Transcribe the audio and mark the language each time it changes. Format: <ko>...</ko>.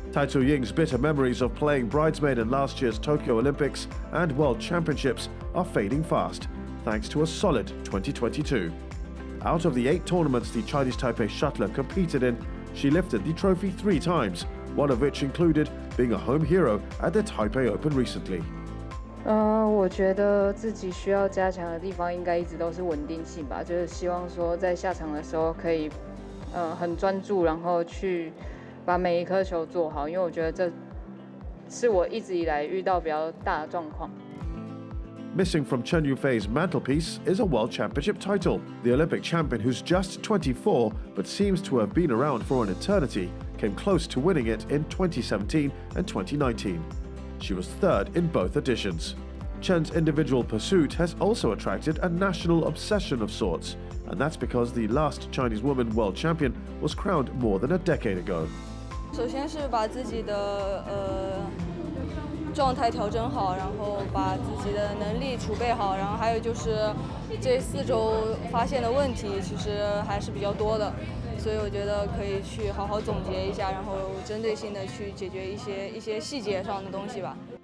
<en>Tai Tzu-Ying's bitter memories of playing bridesmaid in last year's Tokyo Olympics and World Championships are fading fast, thanks to a solid 2022. Out of the 8 tournaments the Chinese Taipei shuttler competed in, she lifted the trophy 3 times, one of which included being a home hero at the Taipei Open recently.</en> <zh>我觉得自己需要加强的地方应该一直都是稳定性吧，就是希望说在下场的时候可以很专注，然后去把每一颗球做好，因为我觉得这是我一直以来遇到比较大的状况。</zh> <en>Missing from Chen Yufei's mantelpiece is a World Championship title. The Olympic champion, who's just 24 but seems to have been around for an eternity, came close to winning it in 2017 and 2019. She was 3rd in both editions. Chen's individual pursuit has also attracted a national obsession of sorts, and that's because the last Chinese woman world champion was crowned more than a decade ago.</en> <zh>首先是把自己的状态调整好，然后把自己的能力储备好，然后还有就是这4周发现的问题其实还是比较多的，所以我觉得可以去好好总结一下，然后针对性的去解决一些细节上的东西吧。</zh>